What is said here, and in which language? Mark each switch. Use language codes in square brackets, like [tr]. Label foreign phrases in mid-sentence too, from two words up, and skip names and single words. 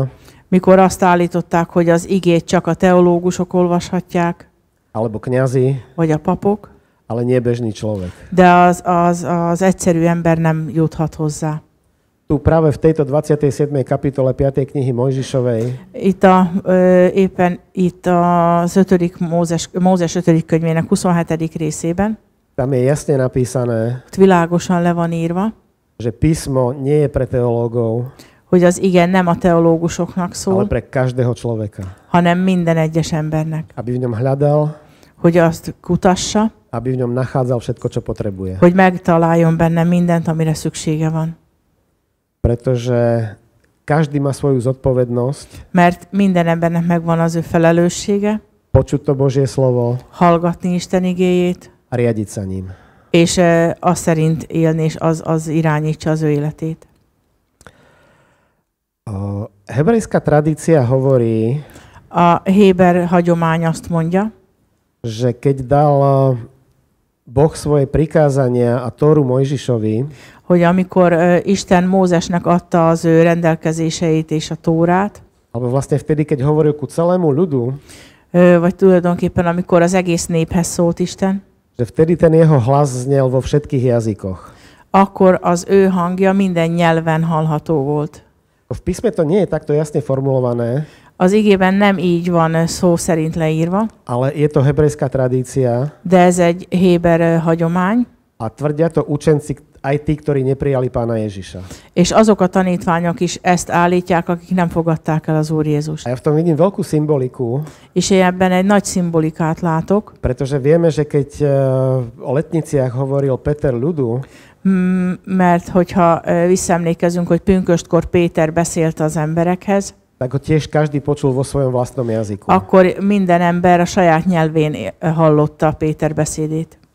[hu] mikor azt állították, hogy az igét csak a teológusok olvashatják, [sk] alebo kňazi, [hu] vagy a papok, [sk] ale nie bežný človek. [hu] de az egyszerű ember nem juthat hozzá. [sk] Tu práve v tejto 27. kapitole 5. knihy Mojžišovej [hu] Éppen itt az Mózes 5. könyvének 27. részében, [sk] tam je jasne napísané, [hu] ott világosan le van írva, [sk] že písmo nie je pre teológov, [hu] hogy az igen nem a teológusoknak [sk] ale [hu] szól, [sk] pre každého človeka. [hu] hanem minden egyes embernek. [sk] Aby v ňom hľadal, [hu] Hogy azt kutassa, [sk] aby v ňom nachádzal všetko, čo potrebuje. [hu] hogy megtaláljon benne mindent, amire szüksége van. [sk] Pretože každý má svoju zodpovednosť [hu] Mert minden embernek megvan az ő felelőssége, [sk] počuť to Božie slovo [hu] hallgatni Isten igéjét, [sk] a riadiť sa ním. [hu] és az szerint élni, és az irányítsa az ő életét. [sk] Hebrejská tradícia hovorí, [hu] A héber hagyomány azt mondja, [sk] že keď dal Boh svoje prikázania a Tóru Mojžišovi, [hu] hogy amikor Isten Mózesnek adta az ő rendelkezéseit és a Tórát, [sk] alebo vlastne vtedy, keď hovoril ku celému ľudu, [hu] vagy tulajdonképpen amikor az egész néphez szólt Isten, [sk] že vtedy ten jeho hlas znel vo všetkých jazykoch. [hu] akkor az ő hangja minden nyelven hallható volt. [sk] V písme to nie je takto jasne formulované, [hu] Az igében nem így van szó szerint leírva, [sk] ale je to hebrejská tradícia [hu] de ez egy héber hagyomány, [sk] a tvrdia to učenci, aj tí, ktorí neprijali Pána Ježiša. [hu] és azok a tanítványok is ezt állítják, akik nem fogadták el az Úr Jézust. [sk] A ja v tom vidím veľkú symboliku, [hu] És én ebben egy nagy szimbolikát látok, [sk] pretože vieme, že keď o letniciach hovoril Peter ľudu, [hu] mert hogyha visszaemlékezünk, hogy pünköstkor Péter beszélt az emberekhez, [sk] tak ho tiež každý počul vo svojom vlastnom jazyku. [hu] akkor minden ember a saját nyelvén hallotta Péter beszédét.